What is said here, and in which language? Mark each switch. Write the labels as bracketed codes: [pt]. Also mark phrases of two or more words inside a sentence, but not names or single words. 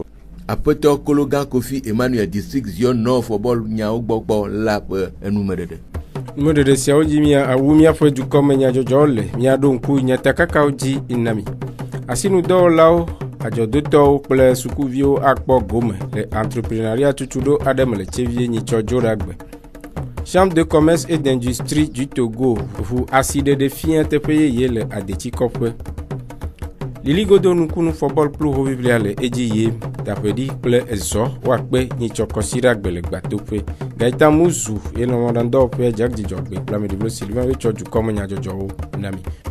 [ee] Aƒetɔ kolo gã Kofi Emmanuel district Zion Nord football nyawo gbɔgbɔ la ƒe enumeɖeɖe. Numeɖeɖe siawo dzi awu míaƒe dukɔme nyadzɔdzɔwo le míaɖo ŋku nyatakakawo dzi inami asinudɔwɔlawo adzɔdotɔwo kple sukuviwo akpɔ gome le entrepreneuria tutuɖo aɖe me le Tchevie nyitsɔ dzoɖagbe. Chambre de commerce et d'industrie du Togo ʋu asiɖeɖe fia teƒe yeye le adetsikɔƒe. Liligodo nukunu football kplu hoʋiʋlia le edzi yim Daʋeɖi kple Ezɔ woakpe nyitsɔ kɔsiɖagbe le gbatoƒe. Gaita Muzu ye le mɔɖaŋudɔwɔƒea Dzidzɔgbe kple ameɖiblo Sylvain wetsɔ dukɔme nyadzɔdzɔwo na mi.